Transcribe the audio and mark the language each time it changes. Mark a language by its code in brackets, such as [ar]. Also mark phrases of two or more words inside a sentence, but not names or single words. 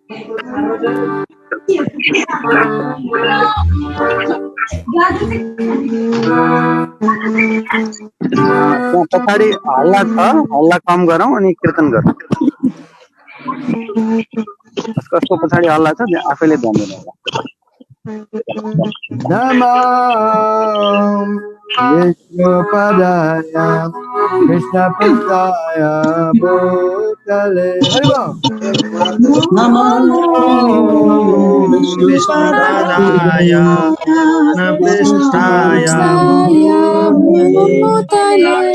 [ne] पछाडि हल्ला छ हल्ला कम गरौँ अनि कीर्तन गरौँ कसको पछाडि हल्ला छ आफैले ध्यान दिनु होला [sa] नमो विष्णुपादाय कृष्ण प्रस्थाय भूतले नमो विष्णुपादाय कृष्ण प्रस्थाय भूतले